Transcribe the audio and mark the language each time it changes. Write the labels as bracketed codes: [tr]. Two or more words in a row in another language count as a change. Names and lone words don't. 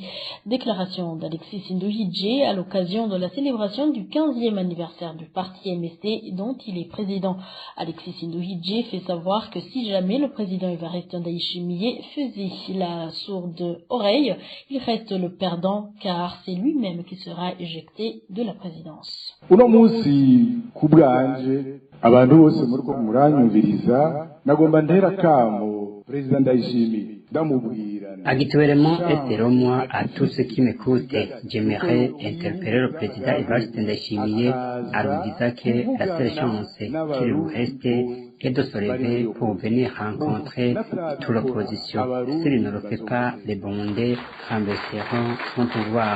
[fr] Déclaration d'Alexis Nduhije à l'occasion de la célébration du 15e anniversaire du parti MSD dont il est président. Alexis Nduhije fait savoir que si jamais le président Evariste Ndayishimiye faisait la sourde oreille, il reste le perdant car c'est lui-même qui sera éjecté de la présidence. [rn] Uno munsi kubwanje abantu bose muriko muranyumviriza nagomba ntera kamo Président Ndayishimiye ndamubwira. [fr] Habituellement et selon moi, à tous ceux qui m'écoutent, j'aimerais interpeller le président Evariste Ndayishimiye en lui disant que la seule chance qu'il lui reste est de se lever pour venir rencontrer toute l'opposition. S'il ne le fait pas, les Burundais renverseront son pouvoir.